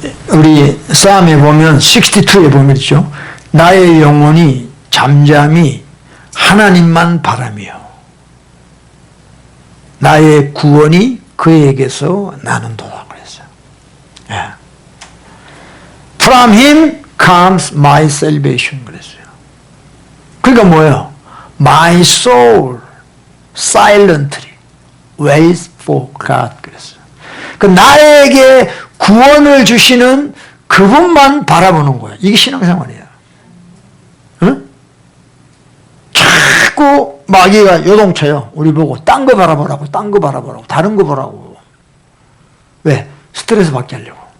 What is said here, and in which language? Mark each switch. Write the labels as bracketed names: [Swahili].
[Korean] 우리 싸움에 보면 62에 보면 있죠. 나의 영혼이 잠잠히 하나님만 바라며 나의 구원이 그에게서 나는도다 그랬어요. 예. [English] From him comes my salvation [Korean] 그랬어요. 그러니까 뭐예요? [English] My soul silently waits for God [Korean] 그랬어요. 그 나에게 구원을 주시는 그분만 바라보는 거예요. 이게 신앙생활이에요. 응? 자꾸 마귀가 요동쳐요. 우리 보고 딴 거 바라보라고, 딴 거 바라보라고, 다른 거 보라고. 왜? 스트레스 받게 하려고.